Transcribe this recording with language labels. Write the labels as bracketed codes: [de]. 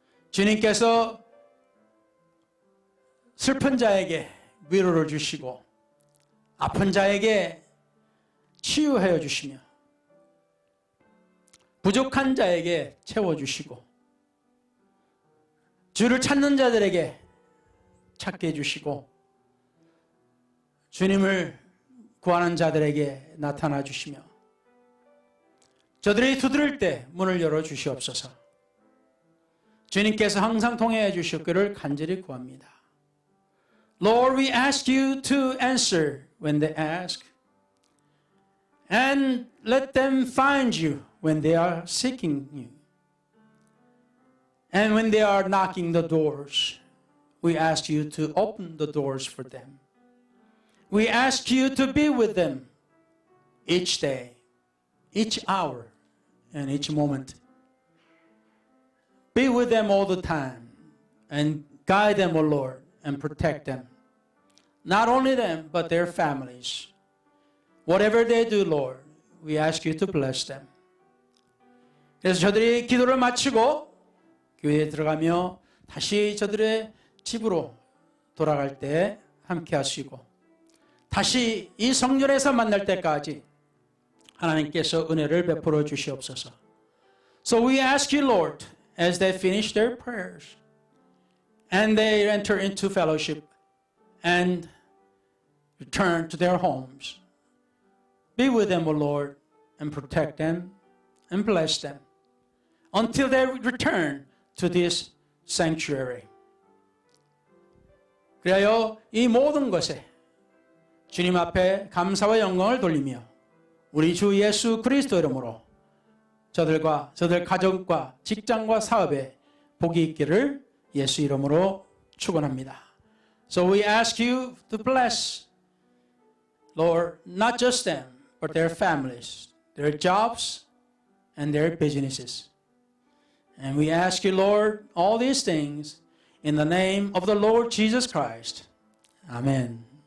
[ko] 주님께서 슬픈 자에게 위로를 주시고 아픈 자에게 치유하여 주시며 부족한 자에게 채워주시고 주를 찾는 자들에게 찾게 해주시고 주님을 구하는 자들에게 나타나 주시며 저들이 두드릴 때 문을 열어 주시옵소서. 주님께서 항상 통행해 주시기를 간절히 구합니다. [en] Lord, we ask you to answer when they ask, and let them find you when they are seeking you. And when they are knocking the doors, we ask you to open the doors for them. We ask you to be with them each day, each hour, and each moment. Be with them all the time and guide them, O Lord, and protect them. Not only them, but their families. Whatever they do, Lord, we ask you to bless them. [ko] 그래서 저들이 기도를 마치고 교회에 들어가며 다시 저들의 집으로 돌아갈 때 함께 하시고 다시 이 성전에서 만날 때까지 하나님께서 은혜를 베풀어 주시옵소서. [en] So we ask you, Lord, as they finish their prayers and they enter into fellowship and return to their homes, be with them, O Lord, and protect them and bless them until they return to this sanctuary. [ko] 그래요, 이 모든 것에 주님 앞에 감사와 영광을 돌리며 우리 주 예수 그리스도 이름으로 저들과 저들 가정과 직장과 사업에 복이 있기를 예수 이름으로 축원합니다. [en] So we ask you to bless, Lord, not just them, but their families, their jobs, and their businesses. And we ask you, Lord, all these things in the name of the Lord Jesus Christ. Amen.